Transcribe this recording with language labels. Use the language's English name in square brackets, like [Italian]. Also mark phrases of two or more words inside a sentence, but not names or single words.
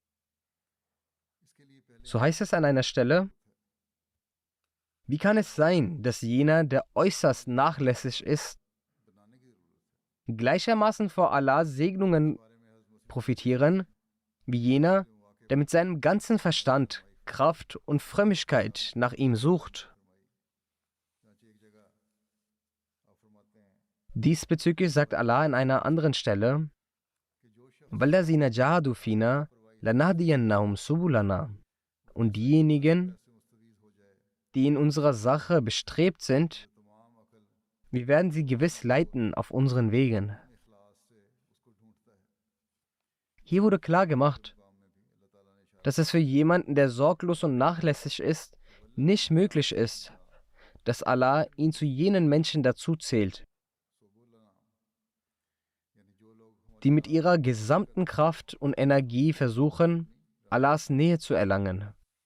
[German] So heißt es an einer Stelle, wie kann es sein, dass jener, der äußerst nachlässig ist, gleichermaßen vor Allahs Segnungen profitieren, wie jener, der mit seinem ganzen Verstand, Kraft und Frömmigkeit nach ihm sucht? Diesbezüglich sagt Allah an einer anderen Stelle, [Arabic] والذين جاهدوا فينا لنهدينهم سبلنا. [German] Und diejenigen, die in unserer Sache bestrebt sind, wir werden sie gewiss leiten auf unseren Wegen. Hier wurde klar gemacht, dass es für jemanden, der sorglos und nachlässig ist, nicht möglich ist, dass Allah ihn zu jenen Menschen dazu zählt, die mit ihrer gesamten Kraft und Energie versuchen, Allahs Nähe zu erlangen.